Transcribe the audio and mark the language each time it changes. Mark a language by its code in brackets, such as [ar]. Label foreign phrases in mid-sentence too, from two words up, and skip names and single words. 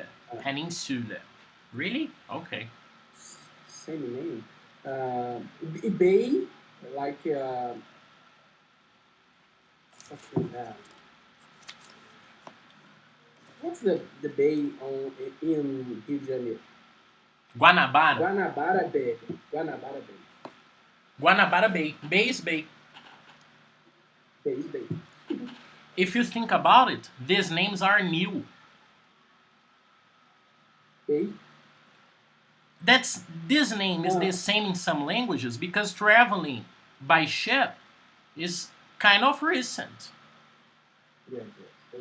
[en] Peninsula. Really? Okay. Same name. Bay, like what's the bay in Rio de Janeiro? Guanabara. Guanabara Bay. Guanabara Bay. Bay is Bay. Bay. if you think about it, these names are new. Ei? This name is the same in some languages because traveling by ship is kind of recent. Yes, okay.